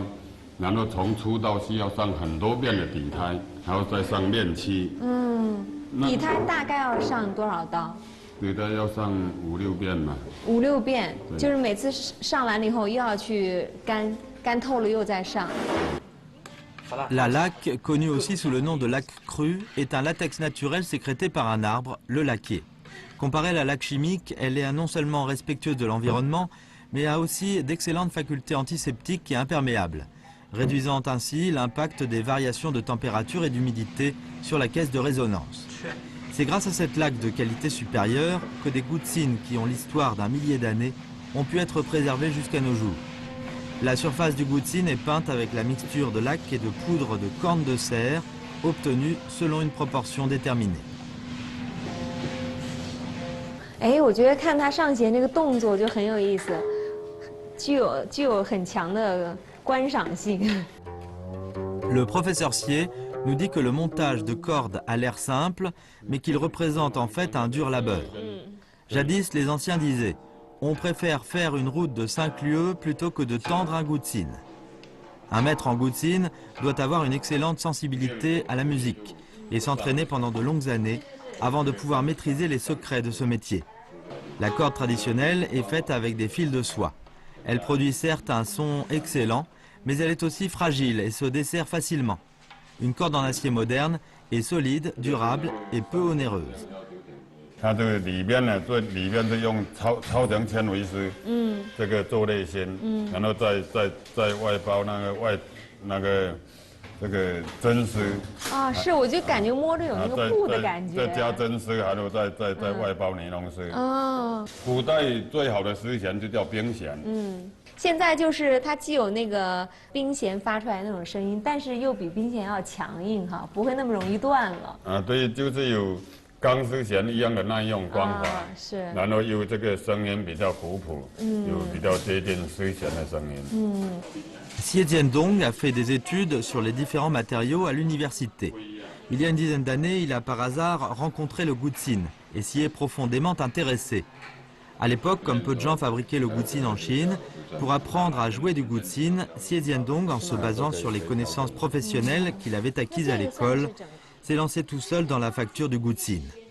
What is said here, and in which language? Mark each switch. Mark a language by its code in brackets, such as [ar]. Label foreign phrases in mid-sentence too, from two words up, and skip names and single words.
[zh] 然后从粗到细要上很多遍的底胎，还要再上面漆。底胎大概要上多少刀？底胎要上5、6遍嘛。5、 6遍，就是每次上完了以后又要去干透了又再上。 [fr] La laque, connue aussi sous le nom de laque crue, est un latex naturel sécrété par un arbre, le laquet. Comparée à la laque chimique, elle est non seulement respectueuse de l'environnement, mais a aussi d'excellentes facultés antiseptiques et imperméables, réduisant ainsi l'impact des variations de température et d'humidité sur la caisse de résonance. C'est grâce à cette laque de qualité supérieure que des goutsines qui ont l'histoire d'un millier d'années ont pu être préservées jusqu'à nos jours. La surface du goutsine est peinte avec la mixture de laque et de poudre de corne de cerf, obtenue selon une proportion déterminée. [zh] 哎，我觉得看他上弦这个动作就很有意思，具有很强的观赏性。 [fr] Le professeur Sier nous dit que le montage de cordes a l'air simple, mais qu'il représente en fait un dur labeur. Jadis, les anciens disaient « On préfère faire une route de 5 lieues plutôt que de tendre un goutsine ». Un maître en goutsine doit avoir une excellente sensibilité à la musique et s'entraîner pendant de longues années avant de pouvoir maîtriser les secrets de ce métier. La corde traditionnelle est faite avec des fils de soie. Elle produit certes un son excellent, mais elle est aussi fragile et se dessert facilement. Une corde en acier moderne est solide, durable et peu onéreuse. [zh] 它这个里面呢，里面是用超强纤维丝，这个做内芯，然后再外包那个这个针丝。啊，是，我就感觉摸着有那个布的感觉。再加针丝，还有再外包尼龙丝。哦。古代最好的丝弦就叫冰弦。现在就是它既有那个冰弦发出来那种声音，但是又比冰弦要强硬哈，不会那么容易断了。啊，对，就是有钢丝弦一样的耐用光滑，是。然后又这个声音比较古朴，有比较接近丝弦的声音。 [fr] Xie Jiandong a fait des études sur les différents matériaux à l'université. Il y a une dizaine d'années, il a par hasard rencontré le goutsine et s'y est profondément intéressé. À l'époque, comme peu de gens fabriquaient le goutsine en Chine, pour apprendre à jouer du goutsine, Xie Jiandong, en se basant sur les connaissances professionnelles qu'il avait acquises à l'école, s'est lancé tout seul dans la facture du goutsine.